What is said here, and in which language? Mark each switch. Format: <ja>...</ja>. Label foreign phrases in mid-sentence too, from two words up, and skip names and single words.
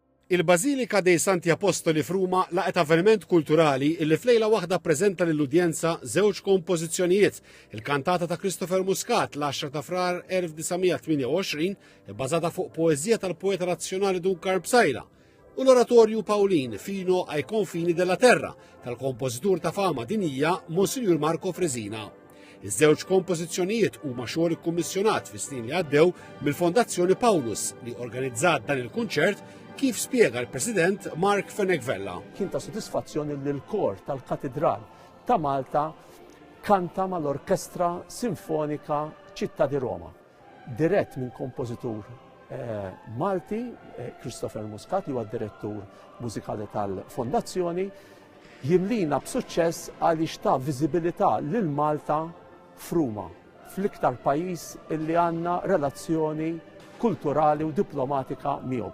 <mt>Il-Bażilika dei Santi Apostoli f'Ruma laqet avveniment kulturali illi flejla waħda ppreżenta lill-udjenza żewġ kompożizzjonijiet. Il-kantata ta' Christopher Muscat l-10 ta' frar 1928 bbażata fuq poeżija tal-poeta nazzjonali Duncan Psajla u l-oratorju Paulin fino ai confini della terra tal-kompożitur ta' fama dinija Monsignor Marco Fresina. Iż-żewġ kompożizzjonijiet huma xogħol ikkummissjonat fis-snin li għaddew mill-Fondazzjoni Paulus li organizzat dan il-kunċert kif spjega l-President Mark Fenegvella. Kien ta' sodisfazzjoni li l-kor tal-Katedral ta' Malta kanta mal-Orkestra Sinfonika Città di Roma, dirett minn kompożitur Malti, Christopher Muscat, li huwa direttur mużikali tal-Fondazzjoni, jimlina b'suċċess għaliex ta' viżibilità lil Malta f'Ruma, fl-iktar pajjiż illi għandna relazzjoni kulturali u diplomatika miegħu.</mt>